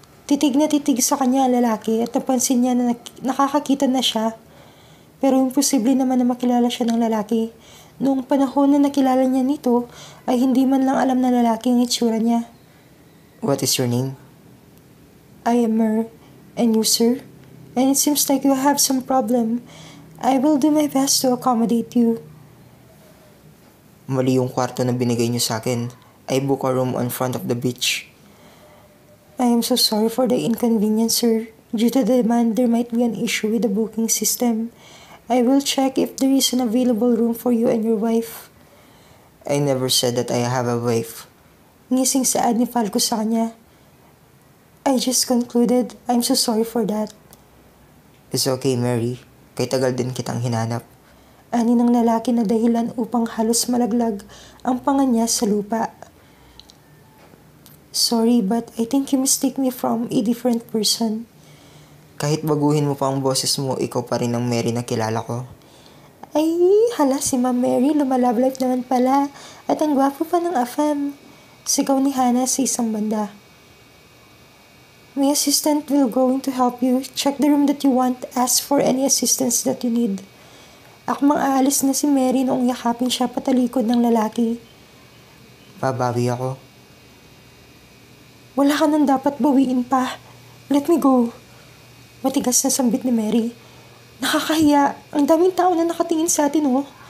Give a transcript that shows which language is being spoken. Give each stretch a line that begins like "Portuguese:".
Filipino: Titig na titig sa kanya ang lalaki at napansin niya na nakakakita na siya. Pero imposible naman na makilala siya ng lalaki. Noong panahon na nakilala niya nito ay hindi man lang alam na lalaki ang itsura niya.
English: What is your name? I am Mer. And you, sir? And it seems like you have some problem. I will do my best to accommodate you.
Filipino: Mali yung kwarto na binigay niyo sa akin.
English: I book a room on front of the beach. I am so sorry for the inconvenience, sir. Due to the demand, there might be an issue with the booking system. I will check if there is an available room for you and your wife. I never said that I have a wife.
Filipino: Ngising saad ni Falco sa kanya.
English: I just concluded.
Filipino: I'm so sorry for that.
English: It's okay, Mary.
Filipino: Kay tagal din kitang hinanap. Ani ng lalaki na dahilan upang halos malaglag ang panga niya sa lupa.
English: Sorry, but I think you mistake me from a different person.
Filipino: Kahit baguhin mo pa ang boses mo, ikaw pa rin ang Mary na kilala ko. Ay, hala si Ma'am Mary, lumalablife naman pala. At ang gwapo pa ng afam. Sigaw ni Hannah sa isang banda.
English: My assistant will going to help you. Check the room that you want. Ask for any assistance that you need.
Filipino: Akmang aalis na si Mary noong yakapin siya patalikod ng lalaki. Babawi ako. Wala ka nang dapat bawiin pa.
English: Let me go.
Filipino: Matigas na sambit ni Mary. Nakakahiya. Ang daming tao na nakatingin sa atin, oh.